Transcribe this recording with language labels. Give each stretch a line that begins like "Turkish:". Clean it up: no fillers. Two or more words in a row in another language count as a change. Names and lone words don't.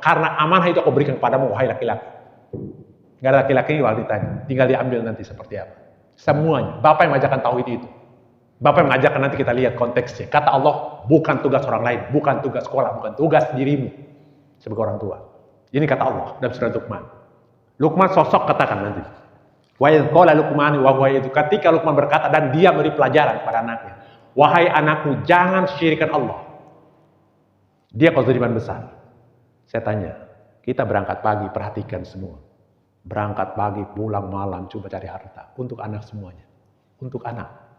Indonesian: Karena amanah itu aku berikan kepadamu, wahai laki-laki. Nggak ada laki-laki ini waktu ditanya. Tinggal diambil nanti seperti apa. Semuanya. Bapak yang mengajarkan tauhid itu. Bapak yang mengajarkan, nanti kita lihat konteksnya. Kata Allah, bukan tugas orang lain, bukan tugas sekolah, bukan tugas dirimu sebagai orang tua. Ini kata Allah dalam surat Luqman. Luqman sosok katakan nanti.
Arabic: وإذ قال لقمان وهو يعظه.
Indonesian: Ketika Luqman berkata dan dia beri pelajaran kepada anaknya. Wahai anakku, jangan syirikkan Allah. Dia kezaliman besar. Saya tanya, kita berangkat pagi, perhatikan semua. Berangkat pagi, pulang malam, coba cari harta. Untuk anak semuanya. Untuk anak.